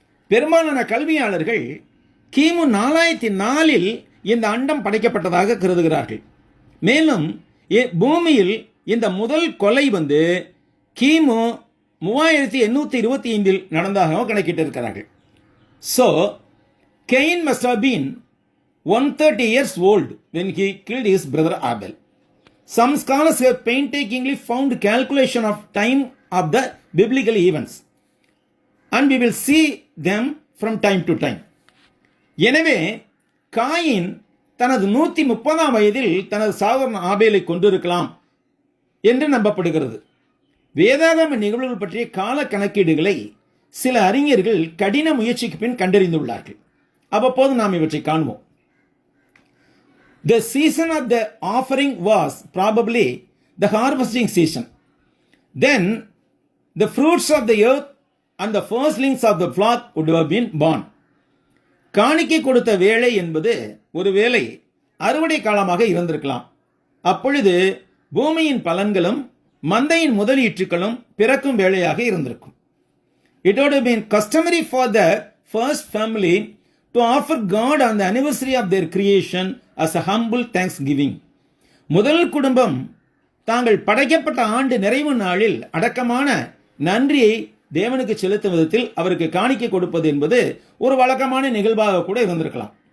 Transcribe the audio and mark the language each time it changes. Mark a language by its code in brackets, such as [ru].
[ta] பெரும்பாலான கல்வியாளர்கள் கிமு 4004 இந்த அண்டம் படைக்கப்பட்டதாக கருதுகிறார்கள். மேலும் பூமியில் இந்த முதல் கொலை கிமு 3825 நடந்ததாக கணக்கிட்டு இருக்கிறார்கள். [en] So Cain must have been 130 years old when he killed his brother Abel. Some scholars have painstakingly found calculation of time of the biblical events, and we will see them from time to time. [ta] எனவே coin தனது 130ஆம் வயதில் தனது சகோதரன் ஆபேலை கொண்டிருக்கலாம் என்று நம்பப்படுகிறது. வேதாகம நிகழ்வுகள் பற்றிய கால கணக்கீடுகளை சில அறிஞர்கள் கடின முயற்சிக்கு பின் கண்டறிந்துள்ளார்கள். அவ்வப்போது நாம் இவற்றை காண்போம். [en] The season of the offering was probably the harvesting season. Then the fruits of the earth and the firstlings of the flock would have been born. [ta] காணிக்கை கொடுத்த வேளை என்பது ஒருவேளை அறுவடை காலமாக இருந்திருக்கலாம். அப்பொழுது பூமியின் பலன்களும் மந்தையின் முதலீட்டுகளும் பிறக்கும் வேளையாக இருந்திருக்கும். [en] It would have been customary for the first family to offer God on the anniversary of their creation as a humble thanksgiving. [ta] முதல் குடும்பம் தாங்கள் படைக்கப்பட்ட ஆண்டு நிறைவு நாளில் அடக்கமான நன்றியை தேவனுக்கு செலுத்தும் விதத்தில் அவருக்கு காணிக்கை கொடுப்பது என்பது ஒரு வழக்கமான நிகழ்வாக கூட இருந்திருக்கலாம்.